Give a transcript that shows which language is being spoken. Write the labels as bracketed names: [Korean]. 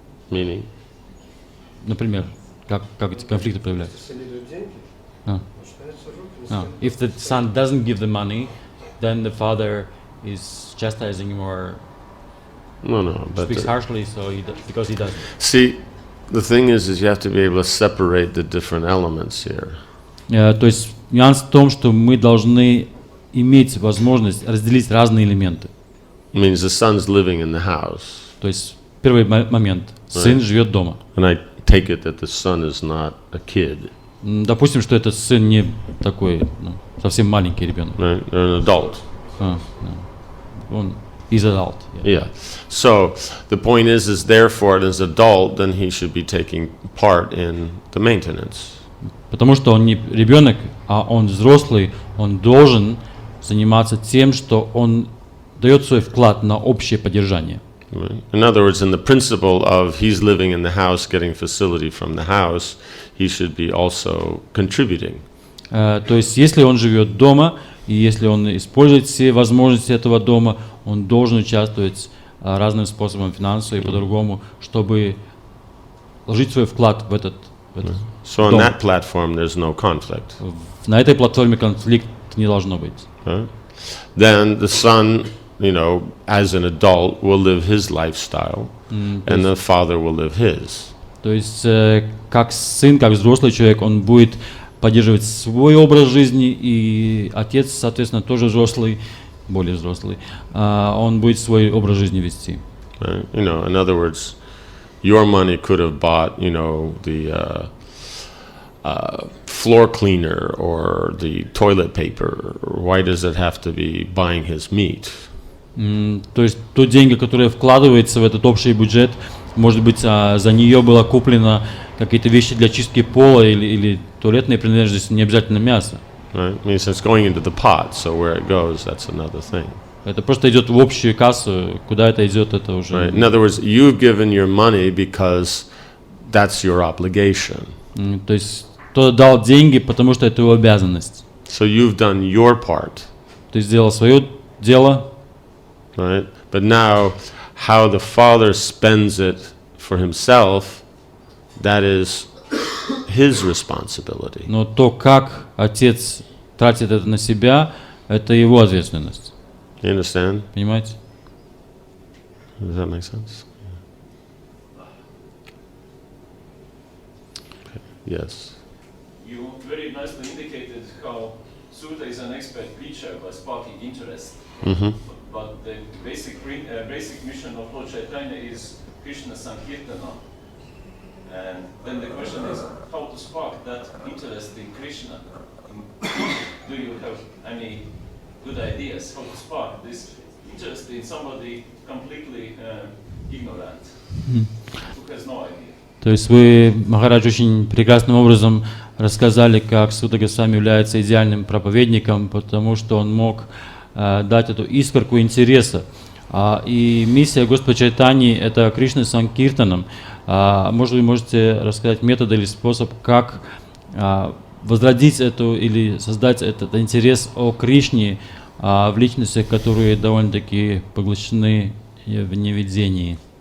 [English] Meaning? [Russian] Например, как эти конфликты проявляются? Если сын не дает деньги, А. начинается руки. [English] If the son doesn't give the money, then the father is chastising him or No, but speaks harshly, so because he doesn't. see, the thing is you have to be able to separate the different elements here. [Russian] То есть нюанс в том, что мы должны иметь возможность разделить разные элементы. [English] It means the son's living in the house, [Russian] То есть первый момент. Сын живет дома. [English] and I take it that the son is not a kid, [Russian] Допустим, что этот сын не такой, совсем маленький ребенок. [English] right? Or an adult. [Russian] Он [English] is adult. Yeah. So the point is therefore, as an adult, then he should be taking part in the maintenance. [Russian] Потому что он не ребенок, а он взрослый, он должен заниматься тем, что он дает свой вклад на общее поддержание. [English] Right? In other words, in the principle of he's living in the house, getting facility from the house, he should be also contributing. [Russian] То есть, если он живет дома, и если он использует все возможности этого дома, он должен участвовать разным способом, финансово и по-другому, чтобы вложить свой вклад в этот [English] So on [Russian] дом. [English] that platform, there's no conflict. [Russian] На этой платформе конфликт не должно быть. [English] Right? Then the son, as an adult, will live his lifestyle, and the father will live his. [Russian] То есть, как сын, как взрослый человек, он будет поддерживать свой образ жизни, и отец, соответственно, тоже взрослый, более взрослый, он будет свой образ жизни вести. [English] Right? In other words, your money could have bought, the floor cleaner or the toilet paper. Why does it have to be buying his meat? [Russian] То есть, то деньги, которые вкладываются в этот общий бюджет, может быть, за нее было куплено какие-то вещи для чистки пола или туалетные принадлежности, не обязательно мясо. [English] Right? I mean, it's going into the pot, so where it goes, that's another thing. [Russian] Это просто идет в общую кассу, куда это идет, это уже... [English] Right? In other words, you've given your money because that's your obligation. [Russian] То есть, кто дал деньги, потому что это его обязанность. [English] So you've done your part. [Russian] Ты сделал свое дело. [English] Right? But now, how the father spends it for himself, that is his responsibility. [Russian] Но то, как отец тратит это на себя, это его ответственность. [English] You understand? [Russian] Понимаете? [English] Does that make sense? Okay. Yes. You very nicely indicated how Sutta is an expert preacher by sparking interest. Mm-hmm. But the basic mission of Lord Chaitanya is Krishna Sankirtana. And then the question is how to spark that interest in Krishna. Do you have any good ideas how to spark this interest in somebody completely ignorant, who has no idea? [Russian] То есть вы, Махарадж, очень прекрасным образом рассказали, как Сутта Госвами является идеальным проповедником, потому что он мог дать эту искорку интереса. И миссия Господа Чайтаньи — это Кришна Санкиртанам. Может, вы можете рассказать метод или способ, как возродить эту или создать этот интерес о Кришне в личностях, которые довольно-таки поглощены в неведении.